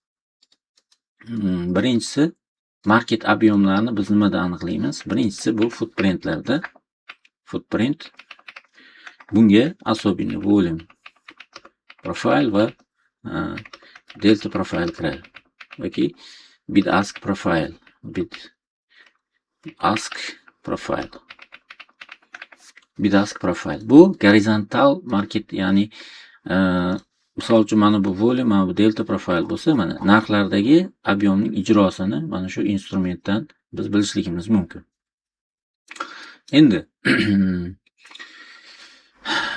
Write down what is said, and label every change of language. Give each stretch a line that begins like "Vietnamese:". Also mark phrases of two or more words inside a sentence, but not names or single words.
Uzbek: Birinchisi, market ob'yomlarini biz nimada aniqlaymiz? Birinchisi bu footprintlarda. Footprint bunga особенно
English: volume profile
Uzbek: va
English: delta profile
Uzbek: kiradi. Yoki
English: bid ask profile.
Uzbek: Bu
English: horizontal market,
Uzbek: ya'ni misol uchun mana bu volume, mana bu
English: delta profile
Uzbek: bo'lsa, mana narxlardagi ob'yomning ijrosini mana shu instrumentdan biz bilishligimiz mumkin. Endi volume va delta.